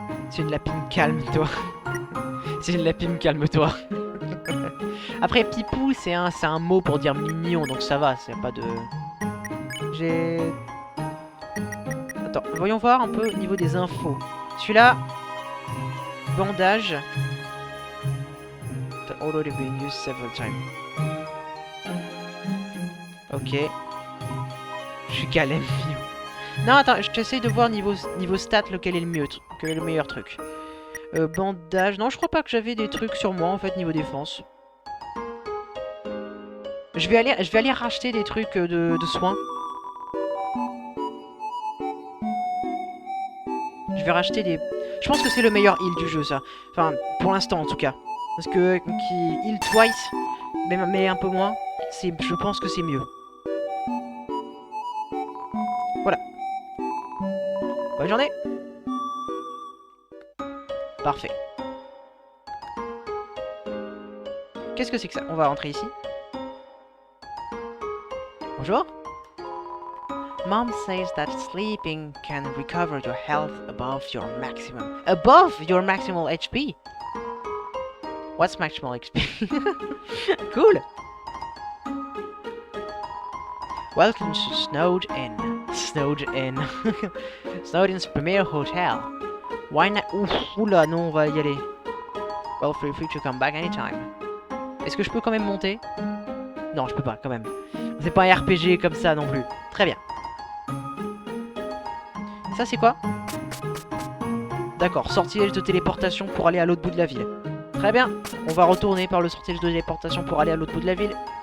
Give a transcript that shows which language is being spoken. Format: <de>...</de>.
<fr>C'est une lapine, calme-toi. C'est une lapine, calme-toi. Après, pipou, c'est un mot pour dire mignon, donc ça va, c'est pas de... J'ai... Attends, voyons voir un peu au niveau des infos. Celui-là, bandage.</fr> <en>That already been used several times.</en> <fr>Ok. Je suis calme. Non, attends, j'essaye de voir niveau stat lequel est le mieux, quel est le meilleur truc. Bandage. Non, je crois pas que j'avais des trucs sur moi en fait niveau défense. Je vais aller racheter des trucs de soins. Je vais racheter des... Je pense que c'est le meilleur heal du jeu, ça. Enfin, pour l'instant, en tout cas. Parce que qui</fr> <en>heal twice,</en> <fr>mais un peu moins, je pense que c'est mieux. Voilà. Bonne journée. Parfait. Qu'est-ce que c'est que ça? On va rentrer ici. Bonjour.</fr> <en>Mom says that sleeping can recover your health above your maximum. Above your maximal HP? What's maximal HP? Cool! Welcome to Snowed Inn. Snowed Inn. Snowed Inn's premier hotel. Why not?</en> <fr>Oula, non, on va y aller.</fr> <en>Well, feel free to come back anytime.</en> <fr>Est-ce que je peux quand même monter? Non, je peux pas, quand même. C'est pas un RPG comme ça non plus. Très bien. Ça, c'est quoi? D'accord, sortilège de téléportation pour aller à l'autre bout de la ville. Très bien, on va retourner par le sortilège de téléportation pour aller à l'autre bout de la ville.</fr>